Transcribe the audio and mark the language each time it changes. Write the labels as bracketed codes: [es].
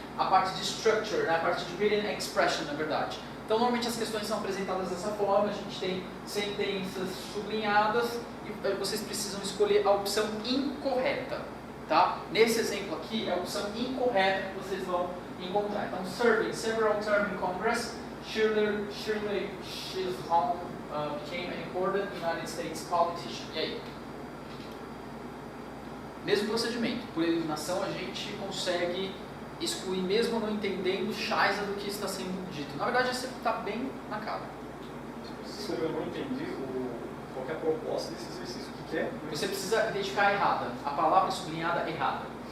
[pt] A parte de structure, né? A parte de written expression, na verdade. Então, normalmente as questões são apresentadas dessa forma, a gente tem sentenças sublinhadas e vocês precisam escolher a opção incorreta, tá? Nesse exemplo aqui, é a opção incorreta que vocês vão encontrar. [en] Então, serving several terms in Congress, Shirley Chisholm became an important United States politician. [pt] E aí? Mesmo procedimento. Por eliminação, a gente consegue excluir, mesmo não entendendo chaiza do que está sendo dito. Na verdade, isso está bem na cara. Se eu não entendi qual é a proposta desse exercício, o que é? Você precisa identificar a errada. A palavra sublinhada errada.